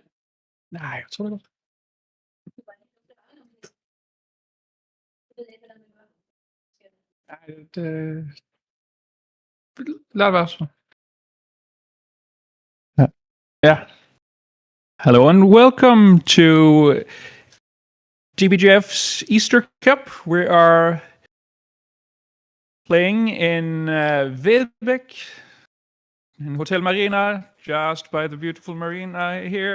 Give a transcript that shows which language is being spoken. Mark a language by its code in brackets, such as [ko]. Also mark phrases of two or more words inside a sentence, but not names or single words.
[da] Nej, jeg tror det godt. Jeg ved ikke, hvordan man gør. Nej, lad være så. [en] Yeah. Hello and welcome to GBGF's Easter Cup. We are playing in Vedbæk, in Hotel Marina, just by the beautiful marina here.